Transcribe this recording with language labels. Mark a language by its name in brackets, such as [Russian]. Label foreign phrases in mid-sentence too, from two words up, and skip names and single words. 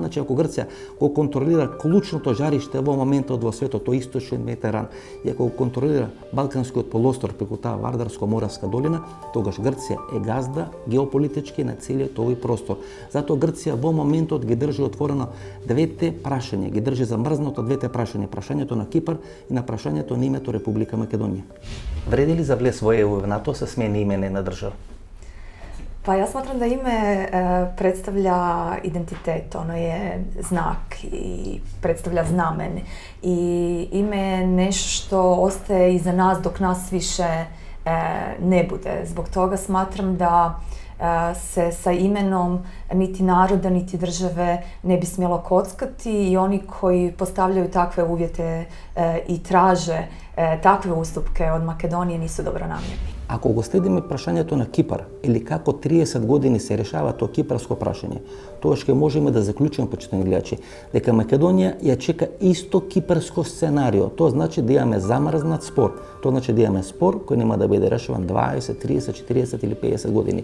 [Macedonian] Значи, ако Грција го контролира клучното жариште во моментот во светот, тој источен Медитеран, и ако го контролира Балканскиот полуостров преку таа Вардарско-Моравска долина, тогаш Грција е газда геополитички на целиот овој простор. Затоа Грција во моментот ги држи отворено двете прашања, ги држи замрзнато двете прашања, прашањето на Кипар и на прашањето на името Република Македонија. Вреди ли за влез во ЕУ и НАТО се смени име на држава? [Croatian] Pa ja smatram da ime predstavlja identitet, ono je znak i predstavlja znamen i ime je nešto što ostaje iza nas dok nas više ne bude. Zbog toga smatram da se sa imenom niti naroda, niti države ne bi smjelo kockati i oni koji postavljaju takve uvjete i traže takve ustupke od Makedonije nisu dobronamjerni. [Macedonian] Ако го следиме прашањето на Кипар или како 30 години се решава тоа кипарско прашање, тогаш ќе можеме да заклучиме, почитани гледачи, дека Македонија ја чека исто кипарско сценарио. Тоа значи да имаме замрзнат спор. Тоа значи да имаме спор кој нема да биде решаван 20, 30, 40 или 50 години.